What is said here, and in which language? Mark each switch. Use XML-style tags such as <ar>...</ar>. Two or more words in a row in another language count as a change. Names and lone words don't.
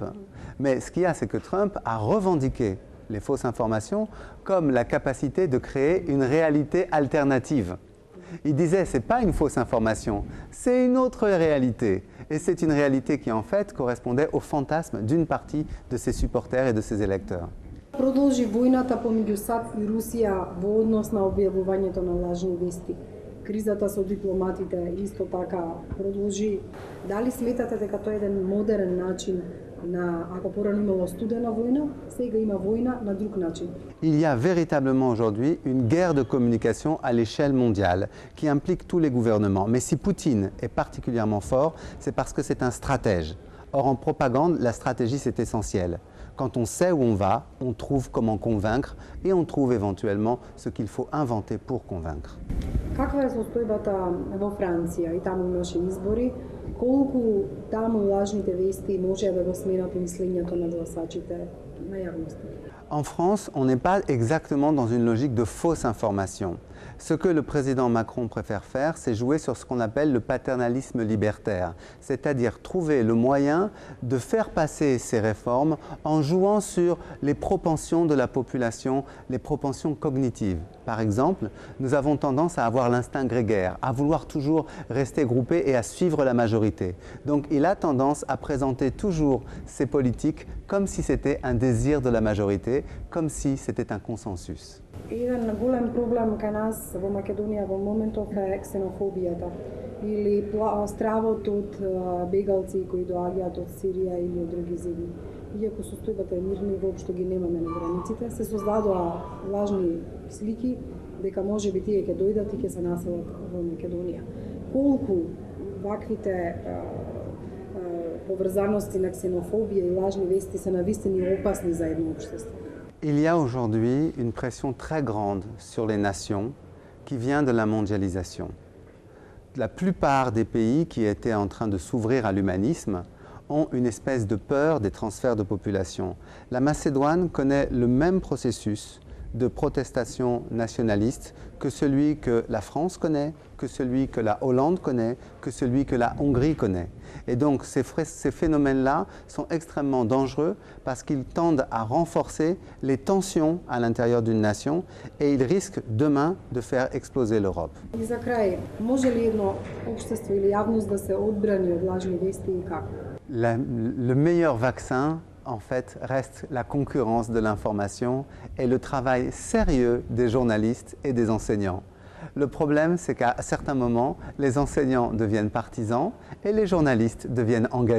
<fr>Mais ce qu'il y a, c'est que Trump a revendiqué les fausses informations comme la capacité de créer une réalité alternative. Il disait, ce n'est pas une fausse information, c'est une autre réalité. Et c'est une réalité qui, en fait, correspondait au fantasme d'une partie de ses supporters et de ses électeurs.</fr> <mk>Продолжи војната помеѓу САД и Русија во однос на објавувањето на лажни вести. Кризата со дипломатите исто така продолжи. Дали сметате дека тоа е еден модерен начин на, ако порано имало студена војна, сега има војна на друг начин?</mk> <fr>Il y a véritablement aujourd'hui une guerre de communication à l'échelle mondiale qui implique tous les gouvernements. Mais si Poutine est particulièrement fort, c'est parce que c'est un stratège. Or, en propagande, la stratégie, c'est essentiel. Quand on sait où on va, on trouve comment convaincre et on trouve éventuellement ce qu'il faut inventer pour convaincre.</fr> <mk>Каква е состојбата во Франција? И таму имаше избори. Колку таму лажните вести може да го сменат мислењето на гласачите, на јавноста?</mk> <fr>En France, on n'est pas exactement dans une logique de fausse information. Ce que le président Macron préfère faire, c'est jouer sur ce qu'on appelle le paternalisme libertaire, c'est-à-dire trouver le moyen de faire passer ces réformes en jouant sur les propensions de la population, les propensions cognitives. Par exemple, nous avons tendance à avoir l'instinct grégaire, à vouloir toujours rester groupés et à suivre la majorité. Donc il a tendance à présenter toujours ces politiques comme si c'était un désir de la majorité, comme si c'était un consensus.</fr> <mk>Еден голем проблем кај нас во Македонија во моментов е ксенофобијата или стравот од бегалци кои доаѓаат од Сирија или од други земји. Иако состојбата е мирна и воопшто ги немаме на границите, се создадоа лажни слики дека можеби тие ќе дојдат и ќе се населат во Македонија. Колку ваквите поврзаности на ксенофобија и лажни вести се навистини опасни за едно општество.</mk> <fr>Il y a aujourd'hui une pression très grande sur les nations qui vient de la mondialisation. La plupart des pays qui étaient en train de s'ouvrir à l'humanisme ont une espèce de peur des transferts de population. La Macédoine connaît le même processus de protestation nationaliste que celui que la France connaît, que celui que la Hollande connaît, que celui que la Hongrie connaît. Et donc ces phénomènes-là sont extrêmement dangereux parce qu'ils tendent à renforcer les tensions à l'intérieur d'une nation et ils risquent demain de faire exploser l'Europe.</fr> <mk>И за крај, може ли едно општество или јавност да се одбрани од лажни вести и како?</mk> <fr>Le meilleur vaccin, en fait, reste la concurrence de l'information et le travail sérieux des journalistes et des enseignants. Le problème, c'est qu'à certains moments, les enseignants deviennent partisans et les journalistes deviennent engagés.</fr>